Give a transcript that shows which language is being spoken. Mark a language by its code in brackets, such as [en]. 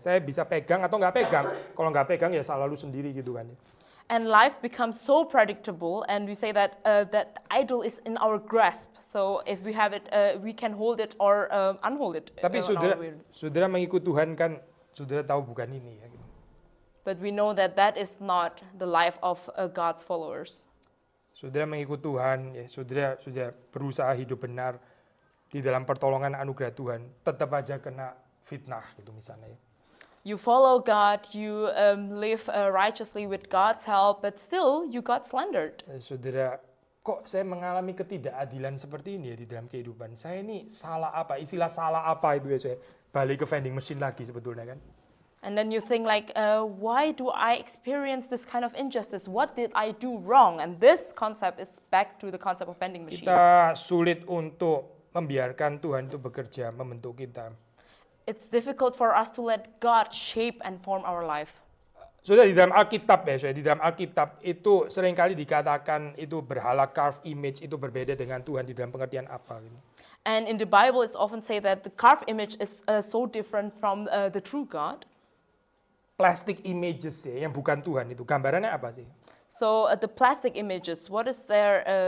[id] Saya bisa pegang atau nggak pegang. Kalau nggak pegang ya salah lu sendiri gitu kan. [en] And life becomes so predictable, and we say that that idol is in our grasp. So if we have it, we can hold it or unhold it. [id] Tapi saudara mengikut Tuhan kan, saudara tahu bukan ini ya. [en] But we know that that is not the life of God's followers. [id] Saudara mengikut Tuhan, ya, saudara sudah berusaha hidup benar di dalam pertolongan anugerah Tuhan, tetap aja kena fitnah gitu misalnya. Ya. [en] You follow God, you live righteously with God's help, but still you got slandered. [id] Saudara, kok saya mengalami ketidakadilan seperti ini ya di dalam kehidupan? Saya ini salah apa? Istilah salah apa itu ya saya balik ke vending machine lagi sebetulnya kan? [en] And then you think like, why do I experience this kind of injustice? What did I do wrong? And this concept is back to the concept of vending machine. [id] Kita sulit untuk membiarkan Tuhan itu bekerja, membentuk kita. [en] It's difficult for us to let God shape and form our life. [id] Sudah di dalam Alkitab ya, di dalam Alkitab itu seringkali dikatakan itu berhala carved image itu berbeda dengan Tuhan di dalam pengertian apa gitu. [en] And in the Bible it's often say that the carved image is so different from the true God. [id] Plastic images ya, yang bukan Tuhan itu gambarannya apa sih? [en] So the plastic images, what is there?